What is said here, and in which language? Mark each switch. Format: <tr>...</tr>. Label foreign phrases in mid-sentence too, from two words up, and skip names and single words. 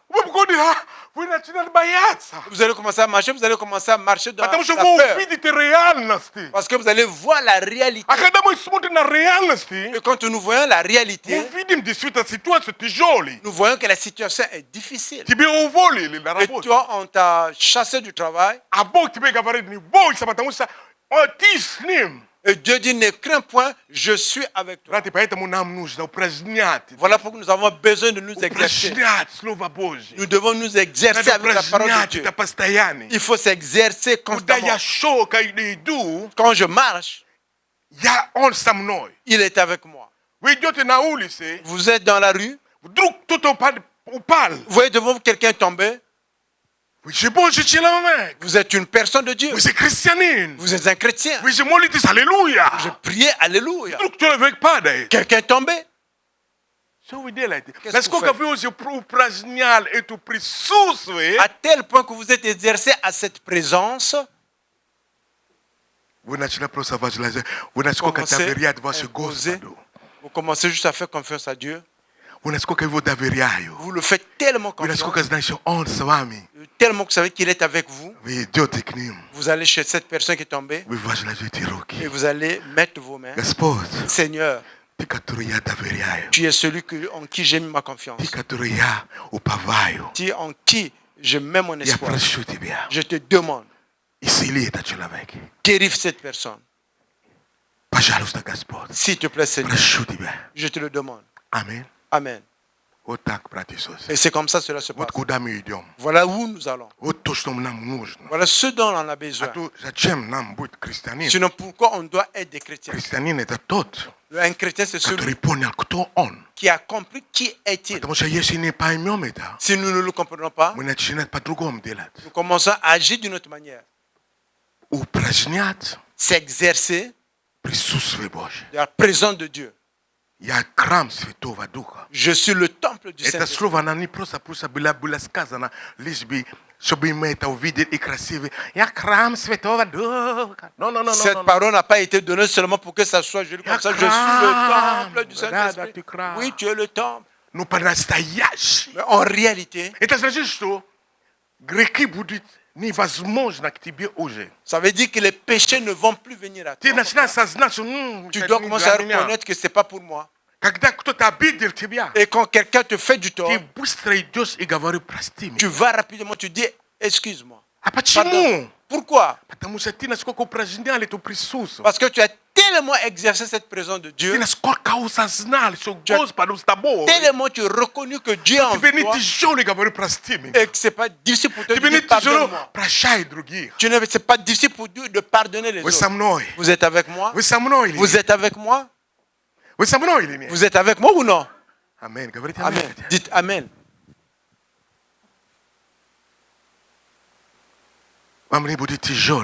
<ru>вы начинаете бояться.</ru> <fr>vous allez commencer à marcher, vous allez commencer à marcher dans</fr> <ru>Потому что</ru> <fr>la</fr> <ru>вы</ru> <fr>peur.</fr> <ru>увидите реальности.</ru> <fr>Parce que vous allez voir la réalité.</fr> <ru>А когда мы смотрим на реальности,</ru> <fr>Et quand nous voyons la</fr> <ru>мы</ru> <fr>réalité,</fr> <ru>видим действительно ситуацию тяжелой.</ru> <fr>nous voyons que la situation est difficile.</fr> <ru>Тебе уволили на</ru> <fr>Et</fr> <ru>работу.</ru> <fr>toi, on t'a chassé du travail.</fr> <ru>А Бог тебе говорит, не бойся, потому что ты с ним.</ru> <fr>Et Dieu dit, ne crains point, je suis avec toi.</fr> <ru>Братья, поэтому нам нужно упражнять.</ru> <fr>Voilà pourquoi nous avons besoin de nous exercer.</fr> <ru>Упражнять Слово Божье.</ru> <fr>Nous devons nous exercer</fr> <ru>Надо</ru> <fr>avec la parole de</fr> <ru>упражнять</ru> <fr>Dieu.</fr> <ru>это постоянно.</ru> <fr>Il faut s'exercer</fr> <ru>Куда</ru> <fr>constamment.</fr> <ru>я шел, когда иду,</ru> <fr>Quand je marche,</fr> <ru>он со мной.</ru> <fr>il est avec moi.</fr> <ru>Вы идете на улице,</ru> <fr>Vous êtes dans la rue,</fr> <ru>вдруг кто-то упал.</ru> <fr>vous voyez devant vous quelqu'un tomber,</fr> <ru>Вы же Божий человек.</ru> <fr>vous êtes une personne de Dieu.</fr> <ru>Вы же христианин.</ru> <fr>Vous êtes un chrétien.</fr> <ru>Вы же молитесь, аллилуйя.</ru> <fr>Je priais, alléluia.</fr> <ru>Вдруг человек падает.</ru> <fr>Quelqu'un tombé.</fr> <ru>Что вы делаете?</ru> <fr>Qu'est-ce</fr> <ru>Насколько</ru> <fr>que vous</fr> <ru>вы уже упражняли это присутствие,</ru> <fr>À tel point que vous êtes exercé à cette présence,</fr> <ru>вы начали просто возглавлять. Вы насколько</ru> <fr>commencez</fr> <ru>доверяете</ru> <fr>à</fr> <ru>вашему</ru> <fr>imposer.</fr> <ru>Господу.</ru> <fr>Vous commencez juste à faire confiance à Dieu.</fr> <ru>Вы насколько его доверяю.</ru> <fr>Vous le faites tellement</fr> <ru>Вы насколько</ru> <fr>confiance,</fr> <ru>знаете, что он с вами.</ru> <fr>tellement que vous savez qu'il est avec vous.</fr> <ru>Вы идете к ним.</ru> <fr>Vous allez chez cette personne qui est tombée</fr> <ru>Вы возложите</ru> <fr>et</fr> <ru>руки.</ru> <fr>vous allez mettre vos mains.</fr> <ru>Господь,</ru> <fr>Seigneur,</fr> <ru>ты, который я доверяю.</ru> <fr>tu es celui en qui j'ai mis ma confiance.</fr> <ru>Ты, который я уповаю.</ru> <fr>Tu es en qui je mets mon</fr> <ru>Я</ru> <fr>espoir.</fr> <ru>прошу тебя.</ru> <fr>Je te demande,</fr> <ru>Исцели этот человек.</ru> <fr>guéris cette personne.</fr> <ru>Пожалуйста, Господь.</ru> <fr>S'il te plaît, Seigneur,</fr> <ru>Прошу тебя.</ru> <fr>je te le demande.</fr> <ru>Аминь.</ru> <fr>Amen.</fr> <ru>Вот так, брат Иисус.</ru> <fr>Et c'est comme ça cela se passe.</fr> <ru>Вот куда мы идем.</ru> <fr>Voilà où nous allons.</fr> <ru>Вот то, что нам нужно.</ru> <fr>Voilà ce dont on a</fr> <ru>А</ru> <fr>besoin.</fr> <ru>то зачем нам быть христианином?</ru> <fr>Sinon, pourquoi on doit être des chrétiens?</fr> <ru>Христианин это тот,</ru> <fr>Un chrétien, c'est</fr> <ru>который</ru> <fr>celui</fr> <ru>понял, кто он.</ru> <fr>qui a compris qui est-il.</fr> <ru>Потому что если не поймем это,</ru> <fr>Si nous ne le comprenons pas,</fr> <ru>мы начинаем по-другому делать.</ru> <fr>nous commençons à agir d'une autre manière.</fr> <ru>Упражнять</ru> <fr>S'exercer</fr> <ru>присутствие Божье.</ru> <fr>dans la présence de Dieu.</fr> <ru>Я храм Святого Духа.</ru> <fr>Je suis le temple du</fr> <ru>Это</ru> <fr>Saint-Esprit.</fr> <ru>слово, оно не просто было сказано, лишь бы, чтобы мы это увидели и красиво. Я храм Святого Духа.</ru> <fr>Cette parole n'a pas été donnée seulement pour que ça soit joli comme ça. Je suis le temple du Saint-Esprit. Oui, tu es le temple.</fr> <ru>Ну, по-настоящему.</ru> <fr>Mais en réalité,</fr> <ru>Это значит, что грехи будут невозможно к тебе уже.</ru> <fr>ça veut dire que les péchés ne vont plus venir à</fr> <ru>Ты</ru> <fr>toi.</fr> <ru>начинаешь сознать, что</ru> <fr>Tu</fr> <ru>это</ru> <fr>dois</fr> <ru>не</ru> <fr>commencer à</fr> <ru>для меня.</ru> <fr>reconnaître que ce n'est pas pour moi.</fr> <ru>Когда кто-то обидел тебя,</ru> <fr>Et quand quelqu'un te fait du tort,</fr> <ru>ты быстро идешь и говоришь, прости</ru> <fr>tu</fr> <ru>меня.</ru> <fr>vas rapidement, tu dis, excuse-moi.</fr> <ru>А</ru> <fr>Pardon.</fr> <ru>почему?</ru> <fr>Pourquoi?</fr> <ru>Потому что ты насколько упражнял это присутствие.</ru> <fr>Parce que tu as tellement exercé cette présence de</fr> <ru>Ты</ru> <fr>Dieu,</fr> <ru>насколько осознал, что</ru> <fr>Tu as</fr> <ru>Господь с тобой.</ru> <fr>tellement tu as reconnu que Dieu est en</fr> <ru>Тебе не</ru> <fr>toi</fr> <ru>тяжело говорить, прости меня.</ru> <fr>et que ce n'est pas difficile pour toi de</fr> <ru>Тебе не</ru> <fr>dire</fr> <ru>тяжело</ru> <fr>pardonne-moi.</fr> <ru>прощай других.</ru> <fr>Ce n'est pas difficile pour Dieu de pardonner les</fr> <ru>Вы со</ru> <fr>autres.</fr> <ru>мной.</ru> <fr>Vous êtes avec moi?</fr> <ru>Вы со мной или</ru> <fr>Vous</fr> <ru>нет?</ru> <fr>êtes avec moi?</fr> <ru>Вы со мной или нет?</ru> <fr>Vous êtes avec moi ou non?</fr> <ru>Аминь. Говорите</ru> <fr>Amen.</fr> <ru>аминь.</ru> <fr>Dites Amen.</fr> <ru>Вам не будет тяжело.</ru>